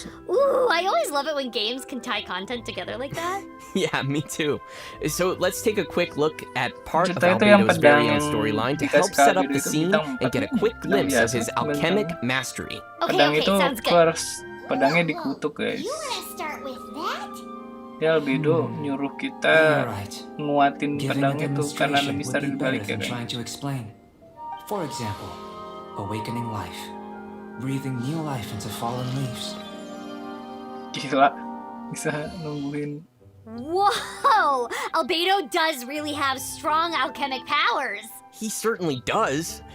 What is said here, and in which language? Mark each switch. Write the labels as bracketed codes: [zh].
[en] Ooh, I always love it when games can tie content together like that. Yeah, me too. So let's take a quick look at part of Albedo's very own storyline to help set up the scene and get a quick glimpse of his alchemic mastery. Okay, sounds good. [id] First, pedangnya dikutuk, guys. [en] You wanna start with that? [id] Dia Albedo nyuruh kita nguatin pedang itu karena ada misteri di baliknya, kan. [en] Trying to explain. For example, awakening life, breathing new life into fallen leaves. [id] Gila, bisa nungguin. [en] Whoa! Albedo does really have strong alchemic powers. He certainly does.